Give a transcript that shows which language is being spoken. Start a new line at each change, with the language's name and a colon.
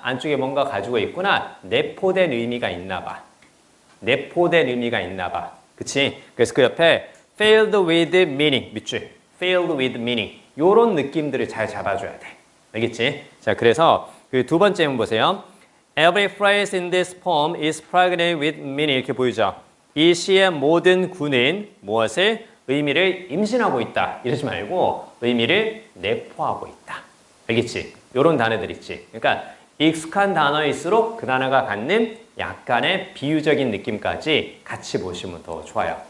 Korean: 안쪽에 뭔가 가지고 있구나. 내포된 의미가 있나 봐. 내포된 의미가 있나 봐. 그치? 그래서 그 옆에 failed with meaning 밑줄.
English: failed with meaning.
Korean: 요런 느낌들을 잘 잡아줘야 돼. 알겠지? 자, 그래서 그 두 번째 한번 보세요.
English: Every phrase in this poem is pregnant with meaning.
Korean: 이렇게 보이죠? 이 시의 모든 구는 무엇을? 의미를 임신하고 있다. 이러지 말고 의미를 내포하고 있다. 알겠지? 요런 단어들 있지. 그러니까 익숙한 단어일수록 그 단어가 갖는 약간의 비유적인 느낌까지 같이 보시면 더 좋아요.